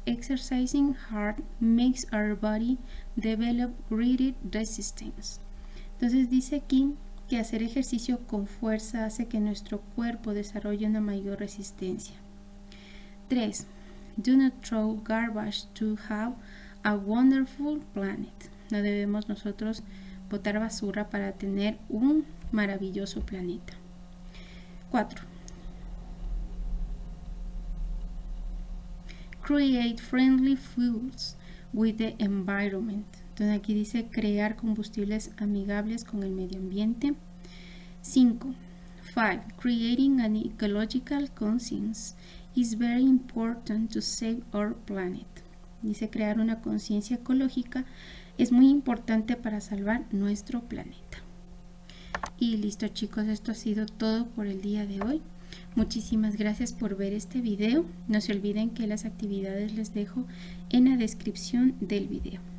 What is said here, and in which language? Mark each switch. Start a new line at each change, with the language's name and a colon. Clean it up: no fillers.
English: Exercising hard makes our body develop greater resistance.
Spanish: Entonces dice aquí que hacer ejercicio con fuerza hace que nuestro cuerpo desarrolle una mayor resistencia. 3.
English: Do not throw garbage to have a wonderful planet.
Spanish: No debemos nosotros botar basura para tener un maravilloso planeta. 4.
English: Create friendly fuels with the environment.
Spanish: Entonces aquí dice crear combustibles amigables con el medio ambiente. 5. 5.
English: Creating an ecological conscience is very important to save our planet.
Spanish: Dice crear una conciencia ecológica es muy importante para salvar nuestro planeta. Y listo chicos, esto ha sido todo por el día de hoy. Muchísimas gracias por ver este video. No se olviden que las actividades les dejo en la descripción del video.